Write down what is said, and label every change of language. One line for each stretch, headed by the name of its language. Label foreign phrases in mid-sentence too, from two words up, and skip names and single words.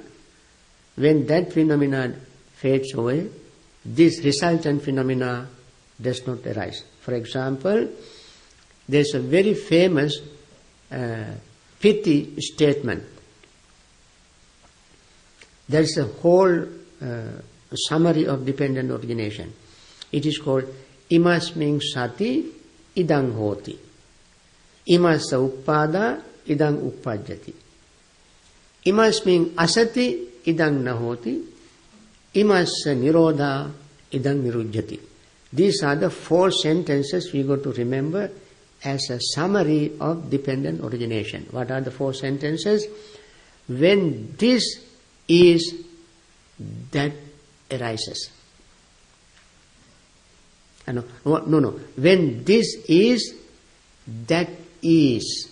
English: When that phenomena fades away, this resultant phenomena does not arise. For example, there is a very famous piti statement. There is a whole summary of dependent origination. It is called
Pali: imasming sati idang hoti. Imassa uppada idang uppajjati. Imasming asati idang nahoti. Imassa nirodha idang nirujjati.
English: These are the 4 sentences we got to remember as a summary of dependent origination. What are the 4 sentences? When this is, that arises. No. When this is, that is.